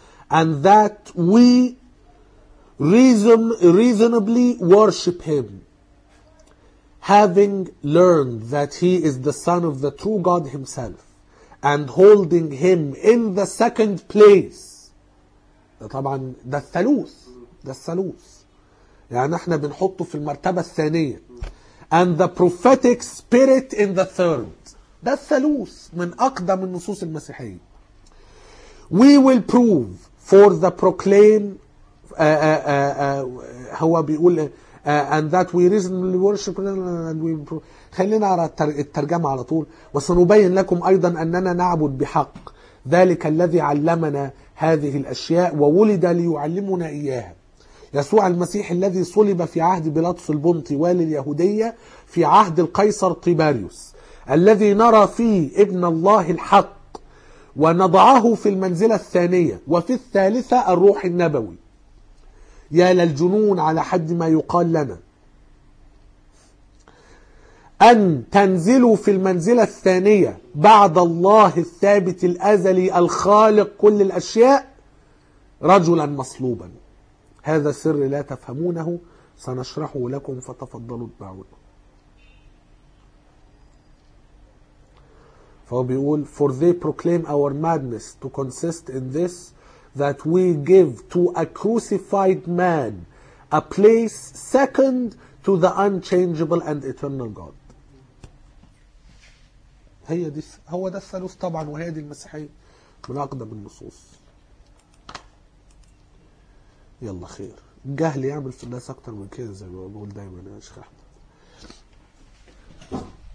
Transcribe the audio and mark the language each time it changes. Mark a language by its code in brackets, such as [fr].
[en] and that we reasonably worship him, having learned that he is the son of the true God himself, and holding him in the second place. [ar] طبعا ده الثالوث, ده الثالوث يعني احنا بنحطه في المرتبة الثانية. [en] And the prophetic spirit in the third. [ar] ده الثالوث من أقدم النصوص المسيحية. [en] We will prove for the proclaim [ar] هو بيقول [en] and that we reasonably worship and we prove. [ar] خلينا على الترجمة على طول. وسنبين لكم أيضا أننا نعبد بحق ذلك الذي علمنا هذه الأشياء وولد ليعلمنا إياها. يسوع المسيح الذي صلب في عهد بيلاطس البنطي والي اليهودية في عهد القيصر طيباريوس, الذي نرى فيه ابن الله الحق ونضعه في المنزلة الثانية وفي الثالثة الروح النبوي. يا للجنون على حد ما يقال لنا أن تنزلوا في المنزلة الثانية بعد الله الثابت الأزلي الخالق كل الأشياء رجلا مصلوبا. هذا سر لا تفهمونه سنشرحه لكم, فتفضلوا اتبعونا. فهو بيقول [en] for they proclaim our madness to consist in this that we give to a crucified man a place second to the unchangeable and eternal God. [ar] هي دي هو ده الثالوث طبعا, وهي دي المسيحية من أقدم النصوص. يلا خير, الجهل يعمل في الناس أكتر من كده زي ما بقول دايما يا شيخ أحمد.